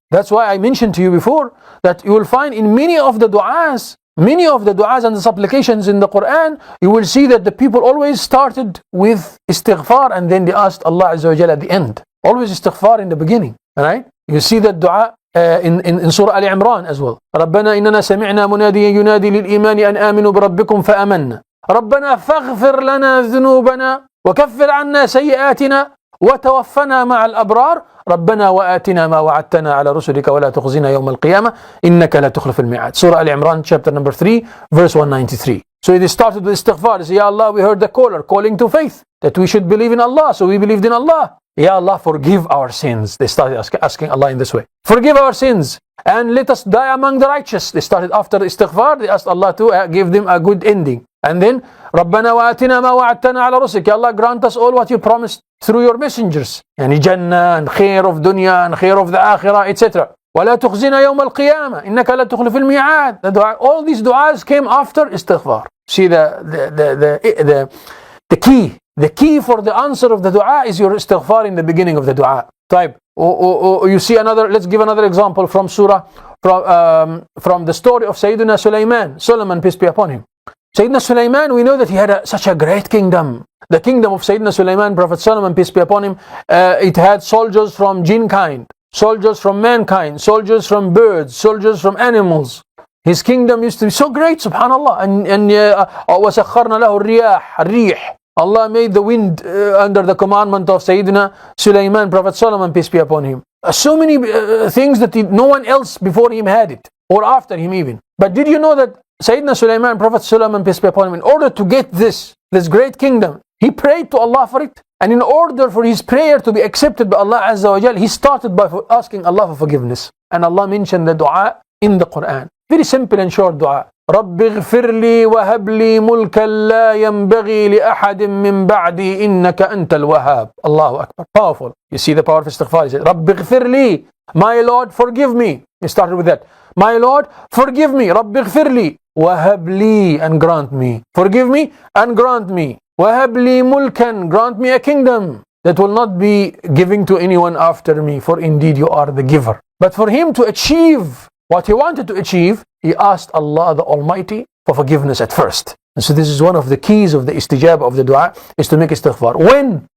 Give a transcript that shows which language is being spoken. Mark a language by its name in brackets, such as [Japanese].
[English] That's why I mentioned to you before that you will find in many of the du'as and the supplications in the Quran, you will see that the people always started with istighfar and then they asked Allah Azza wa Jal at the end. Always istighfar in the beginning. Alright? You see that dua in Surah Ali Imran as well. [Arabic] رَبَّنَا إِنَّنَا سَمِعْنَا مُنَادِيًا يُنَادِي لِلْإِيمَانِ أَنْ آمِنُوا بِرَبِّكُمْ فَآمَنَّا رَبَّنَا فَاغْفِرْ لَنَا ذُنُوبَنَا وَكَفِّرْ عَنَّا سَيِّئَاتِنَا وتوفنا مع الأبرار ربنا وآتنا ما وعدتنا على رسلك ولا تخزنا يوم القيامة إنك لا تخلف الميعاد. [English] Surah Al-Imran chapter number 3 verse 193. So it started with istighfar. Say, Ya Allah, we heard the caller calling to faith that we should believe in Allah, so we believed in Allah. Ya Allah, forgive our sins. They started asking Allah in this way. Forgive our sins and let us die among the righteous. They started after istighfar, they asked Allah to give them a good ending. And then [Arabic] ربنا وآتنا ما وعدتنا على رسلك. [English] Ya Allah, grant us all what you promised through your messengers. Yani Jannah and khair of dunya and khair of the akhirah, etc. [Arabic] ولا تخزنا يوم القيامة إنك لا تخلف الميعاد. [English] All these du'as came after istighfar. See the key. The key for the answer of the dua is your istighfar in the beginning of the dua. Type. You see another. Let's give another example from surah, from the story of Sayyidina Solomon, peace be upon him. Sayyidina Sulaiman, we know that he had such a great kingdom. The kingdom of Sayyidina Sulaiman, Prophet Solomon, peace be upon him, it had soldiers from jinn kind, soldiers from mankind, soldiers from birds, soldiers from animals. His kingdom used to be so great, subhanallah. [Arabic] And وَسَخَّرْنَا لَهُ الرِّيحِ. [English] Allah made the wind under the commandment of Sayyidina Sulaiman, Prophet Solomon, peace be upon him. So many things that no one else before him had it, or after him even. But did you know that Sayyidina Sulaiman, Prophet Solomon, peace be upon him, in order to get this great kingdom, he prayed to Allah for it. And in order for his prayer to be accepted by Allah Azza wa Jal, he started by asking Allah for forgiveness. And Allah mentioned the dua in the Quran. Very simple and short dua. [Arabic] رَبِّ اغْفِرْ لِي وَهَبْ لِي مُلْكًا لَا يَنْبَغِي لِأَحَدٍ مِّن بَعْدِي إِنَّكَ أَنْتَ الْوَهَّابُ. Allahu Akbar. [English] Powerful. You see the power of istighfar. He said, [Arabic] رَبِّ اغْفِرْ لِي. [English] My Lord, forgive me. He started with that. My Lord, forgive me. [Arabic] رَبِّ اغْفِرْ لِي وَهَبْ لِي, [English] and grant me. Forgive me and grant me. [Arabic] وَهَبْ لِي مُلْكًا, [English] grant me a kingdom that will not be giving to anyone after me, for indeed you are the giver. But for him to achieve what he wanted to achieve, he asked Allah the Almighty for forgiveness at first. And so this is one of the keys of the istijab of the dua, is to make istighfar. When?